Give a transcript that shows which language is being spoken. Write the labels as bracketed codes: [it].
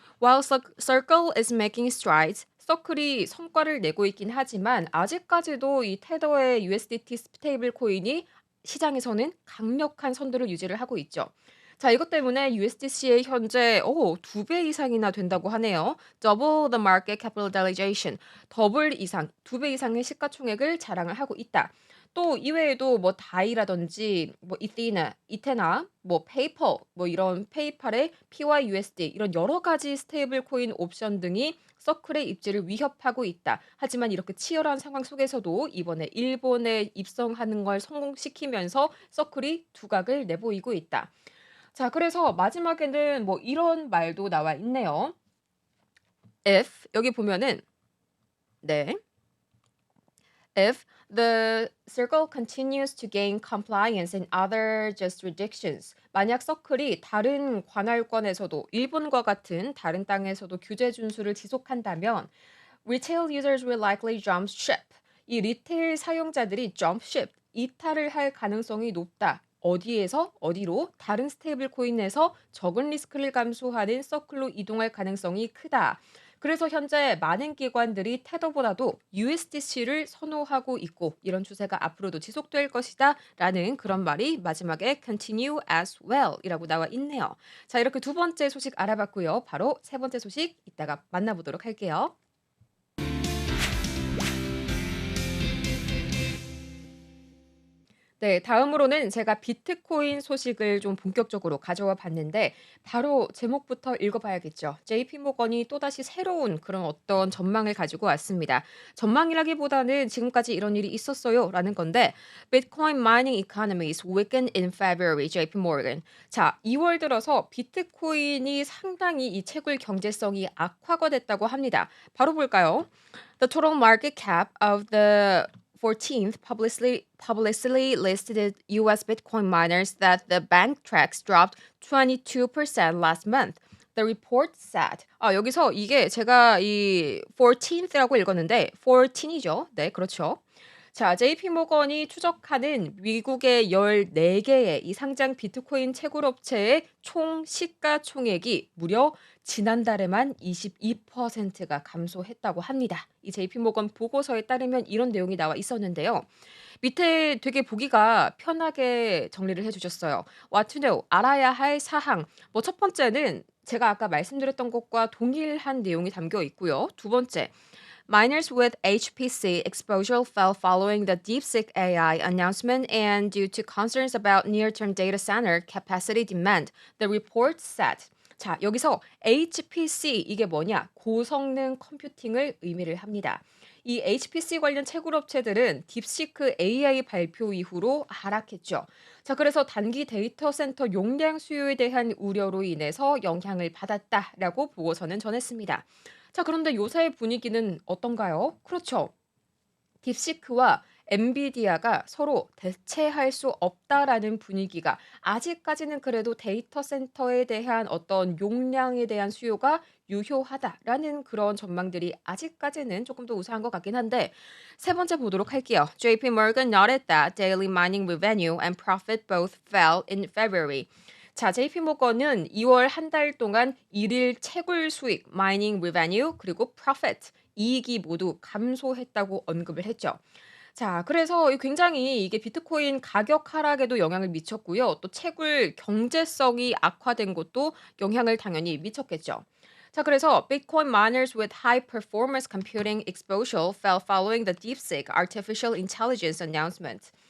[en] While Circle is making strides, [ko] 서클이 성과를 내고 있긴 하지만 아직까지도 이 테더의 USDT 스테이블 코인이 시장에서는 강력한 선두를 유지를 하고 있죠. 자, 이것 때문에 USDC의 현재 2배 이상이나 된다고 하네요. [en] Double the market capitalization. [ko] 더블 이상, 2배 이상의 시가총액을 자랑을 하고 있다. 또 이외에도 뭐 다이라든지 뭐 이테나, 뭐 페이퍼, 뭐 이런 페이팔의 PYUSD 이런 여러 가지 스테이블 코인 옵션 등이 서클의 입지를 위협하고 있다. 하지만 이렇게 치열한 상황 속에서도 이번에 일본에 입성하는 걸 성공시키면서 서클이 두각을 내보이고 있다. 자, 그래서 마지막에는 뭐 이런 말도 나와 있네요. If 여기 보면은 네. [en] If the circle continues to gain compliance in other jurisdictions. [ko] 만약 서클이 다른 관할권에서도 일본과 같은 다른 땅에서도 규제 준수를 지속한다면 [en] retail users will likely jump ship. [ko] 이 리테일 사용자들이 [en] jump ship, [ko] 이탈을 할 가능성이 높다. 어디에서 어디로 다른 스테이블 코인에서 적은 리스크를 감수하는 서클로 이동할 가능성이 크다. 그래서 현재 많은 기관들이 테더보다도 USDC를 선호하고 있고 이런 추세가 앞으로도 지속될 것이다라는 그런 말이 마지막에 [en] continue as well [ko] 이라고 나와 있네요. 자, 이렇게 두 번째 소식 알아봤고요. 바로 세 번째 소식 이따가 만나보도록 할게요. 네, 다음으로는 제가 비트코인 소식을 좀 본격적으로 가져와 봤는데 바로 제목부터 읽어봐야겠죠. JP 모건이 또다시 새로운 그런 어떤 전망을 가지고 왔습니다. 전망이라기보다는 지금까지 이런 일이 있었어요라는 건데 [en] Bitcoin mining economies weakened in February, JP Morgan. [ko] 자, 2월 들어서 비트코인이 상당히 이 채굴 경제성이 악화가 됐다고 합니다. 바로 볼까요? [en] The total market cap of the 14th publicly listed US Bitcoin miners that the bank tracks dropped 22% last month. The report said. [ko] 여기서 이게 제가 이 14th라고 읽었는데 14이죠. 네, 그렇죠. 자, JP 모건이 추적하는 미국의 14개의 이 상장 비트코인 채굴 업체의 총 시가총액이 무려 지난달에만 22%가 감소했다고 합니다. 이 JP 모건 보고서에 따르면 이런 내용이 나와 있었는데요. 밑에 되게 보기가 편하게 정리를 해 주셨어요. [en] What to know, [ko] 알아야 할 사항. 뭐 첫 번째는 제가 아까 말씀드렸던 것과 동일한 내용이 담겨 있고요. 두 번째, [en] miners with HPC exposure fell following the DeepSeek AI announcement and due to concerns about near-term data center capacity demand, the report said. [ko] 자, 여기서 HPC 이게 뭐냐? 고성능 컴퓨팅을 의미를 합니다. 이 HPC 관련 채굴 업체들은 딥시크 AI 발표 이후로 하락했죠. 자, 그래서 단기 데이터 센터 용량 수요에 대한 우려로 인해서 영향을 받았다라고 보고서는 전했습니다. 자, 그런데 요새 분위기는 어떤가요? 그렇죠. 딥시크와 엔비디아가 서로 대체할 수 없다라는 분위기가 아직까지는 그래도 데이터 센터에 대한 어떤 용량에 대한 수요가 유효하다라는 그런 전망들이 아직까지는 조금 더 우세한 것 같긴 한데 세 번째 보도록 할게요. [en] JP Morgan noted that daily mining revenue and profit both fell in February. [ko] 자, JP 모건은 2월 한 달 동안 일일 채굴 수익, mining revenue, 그리고 profit, 이익이 모두 감소했다고 언급을 했죠. 자, 그래서 굉장히 이게 비트코인 가격 하락에도 영향을 미쳤고요. 또 채굴 경제성이 악화된 것도 영향을 당연히 미쳤겠죠. 자, 그래서 [en] Bitcoin miners with high performance computing exposure fell following the DeepSeek artificial intelligence announcement.